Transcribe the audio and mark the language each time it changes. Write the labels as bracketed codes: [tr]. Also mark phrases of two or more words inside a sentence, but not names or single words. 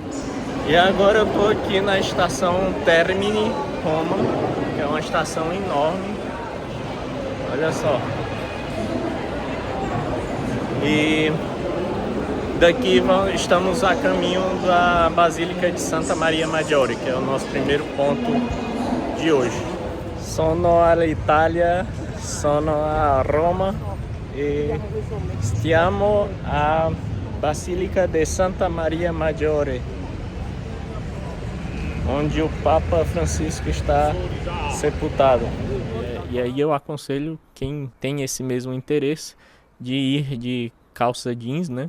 [pt] E agora eu tô aqui na estação Termini, Roma, que é uma estação enorme. Olha só. E daqui estamos a caminho da Basílica de Santa Maria Maggiore, que é o nosso primeiro ponto de hoje. [it] Sono all'Italia, sono a Roma e stiamo a Basílica de Santa Maria Maggiore, [pt] onde o Papa Francisco está sepultado. E aí eu aconselho quem tem esse mesmo interesse de ir de calça jeans, né?